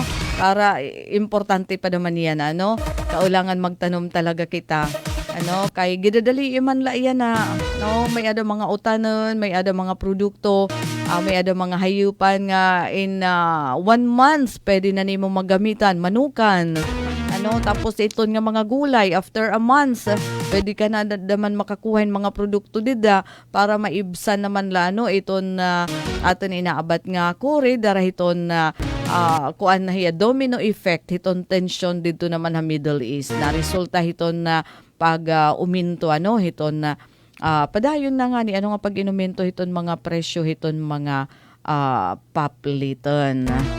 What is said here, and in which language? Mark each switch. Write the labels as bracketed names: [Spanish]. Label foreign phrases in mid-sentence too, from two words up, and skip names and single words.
[Waray] Para importante pa naman yan. Kaulangan magtanom talaga kita. Kay gidadali iman la iyan na. No? May ada mga utanon, may ada mga produkto, may ada mga hayupan nga [English] in 1 month [Waray] pwede na nimo magamitan, manukan. Tapos ito nga mga gulay [English] after a month [Waray] pwede ka na naman makakuhain mga produkto dida para maibsan naman lano iton aton inaabat nga kuri dara hiton kuan na hiya [English] domino effect [Waray] hiton tension dito naman sa Middle East na resulta hiton na pag uminto hiton na padayon na nga ni nga pag inuminto hiton mga presyo hiton mga papliton.